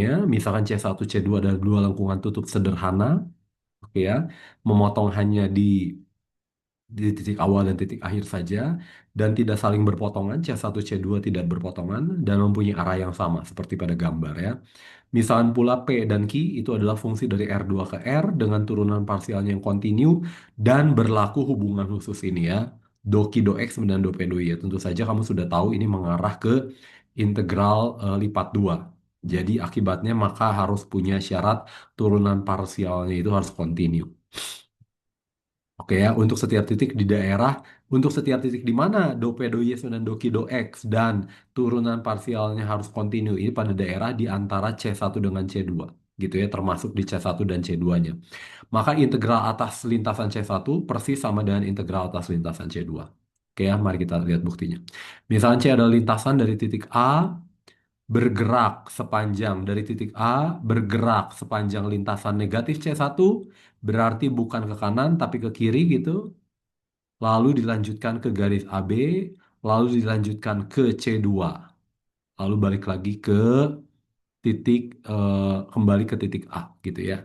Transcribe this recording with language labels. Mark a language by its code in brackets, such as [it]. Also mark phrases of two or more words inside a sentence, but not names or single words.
[id] Misalkan C1, C2 adalah dua lengkungan tutup sederhana, oke ya, memotong hanya di titik awal dan titik akhir saja, dan tidak saling berpotongan. C1, C2 tidak berpotongan, dan mempunyai arah yang sama, seperti pada gambar ya. Misalkan pula P dan Q itu adalah fungsi dari R2 ke R dengan turunan parsialnya yang kontinu dan berlaku hubungan khusus ini ya. Do Q do X dan do P do Y. Tentu saja kamu sudah tahu ini mengarah ke integral lipat 2. Jadi akibatnya maka harus punya syarat turunan parsialnya itu harus kontinu. Oke ya, untuk setiap titik di daerah, untuk setiap titik di mana do P do Y dan do Q do X dan turunan parsialnya harus kontinu ini pada daerah di antara C1 dengan C2 gitu ya, termasuk di C1 dan C2-nya. Maka integral atas lintasan C1 persis sama dengan integral atas lintasan C2. Oke ya, mari kita lihat buktinya. Misalnya C adalah lintasan dari titik A bergerak sepanjang dari titik A bergerak sepanjang lintasan negatif C1 berarti bukan ke kanan tapi ke kiri gitu, lalu dilanjutkan ke garis AB, lalu dilanjutkan ke C2, lalu balik lagi ke titik kembali ke titik A gitu ya.